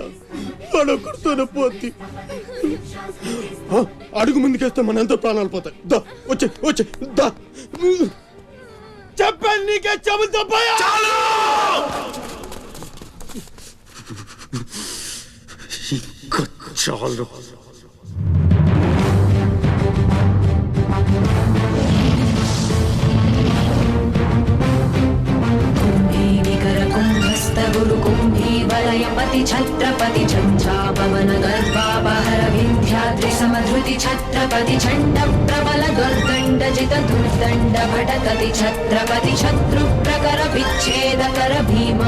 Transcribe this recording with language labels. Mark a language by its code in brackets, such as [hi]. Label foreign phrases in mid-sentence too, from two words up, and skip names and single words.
[te] వాడు ఒక్కడితోనే పోద్ది. అడుగు ముందుకేస్తే మన ఎంతో ప్రాణాలు పోతాయి. దా వచ్చే వచ్చే దా. చెప్పాను నీకే, చెబుతా పోయా. చాలు. [sa] वलयपति छत्रपति झंझापवन गर्भापहर विंध्याद्रि समधृति छत्रपति चंड प्रबल दुर्दंड जित दुर्दंड भटकति छत्रपति शत्रु प्रकर विच्छेद कर भीम